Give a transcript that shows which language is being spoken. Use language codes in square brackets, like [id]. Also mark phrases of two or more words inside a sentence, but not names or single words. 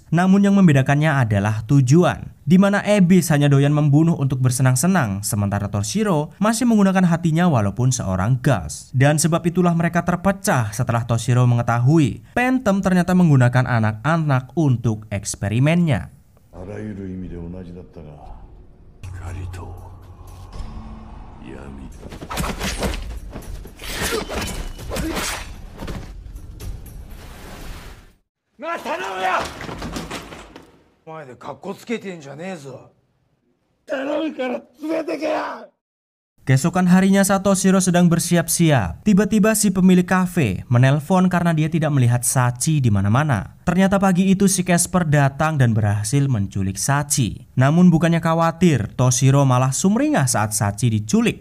[id] Namun yang membedakannya adalah tujuan, di mana Abyss hanya doyan membunuh untuk bersenang-senang, sementara Toshiro masih menggunakan hatinya walaupun seorang Gus. Dan sebab itulah mereka terpecah setelah Toshiro mengetahui Phantom ternyata menggunakan anak-anak untuk eksperimennya. [ja] あらゆる意味で同じだったが、光と闇。なあ、頼むよ。前でカッコつけてんじゃねえぞ。頼むから連れてけよ。 [id] Keesokan harinya saat Toshiro sedang bersiap-siap, tiba-tiba si pemilik kafe menelpon karena dia tidak melihat Sachi di mana-mana. Ternyata pagi itu si Casper datang dan berhasil menculik Sachi. Namun bukannya khawatir, Toshiro malah sumringah saat Sachi diculik.